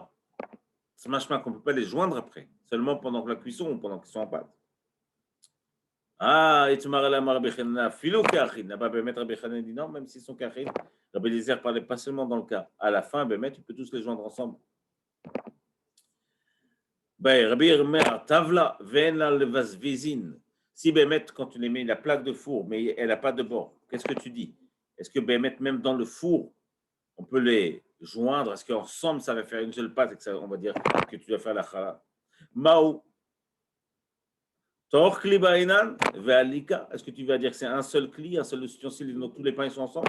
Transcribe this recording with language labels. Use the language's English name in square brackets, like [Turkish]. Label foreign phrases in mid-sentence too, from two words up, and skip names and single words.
[French] C'est machma qu'on ne peut pas les joindre après, seulement pendant la cuisson ou pendant qu'ils sont en pâte. Ah, et tu m'as la Rabbi Hanina, [Hebrew] אפילו קשין. [French] Là-bas, Rabbi Hanina dit non, même s'ils sont kachin. Rabbi Eliezer parlait pas seulement dans le cas. À la fin, tu peux tous les joindre ensemble. Rabbi Eliezer, [Hebrew] טבלא אין לה לבזבזין. [French] Si quand tu les mets la plaque de four, mais elle n'a pas de bord, qu'est-ce que tu dis? Est-ce que même dans le four, on peut les joindre? Est-ce qu'ensemble, ça va faire une seule pâte et que ça, on va dire que tu dois faire la chala? Maou. Est-ce que tu vas dire que c'est un seul cli, un seul ustensile, donc tous les pains sont ensemble?